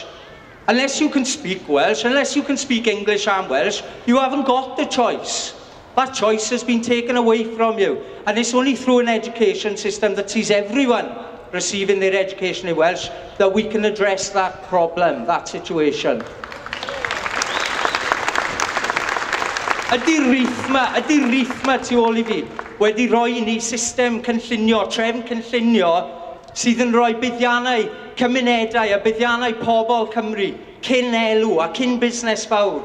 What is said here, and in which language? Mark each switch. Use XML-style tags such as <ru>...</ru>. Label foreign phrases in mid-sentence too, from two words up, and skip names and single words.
<en>Unless you can speak Welsh, unless you can speak English and Welsh, you haven't got the choice. That choice has been taken away from you. And it's only through an education system that sees everyone receiving their education in Welsh that we can address that problem, that situation.</en> <cy>Ydy'r rithma tu ôl I fi wedi rhoi ni system cynllunio, trefn cynllunio sydd yn rhoi buddiannau cymunedau a buddiannau pobl Cymru cyn elw a cyn busnes fawr.</cy>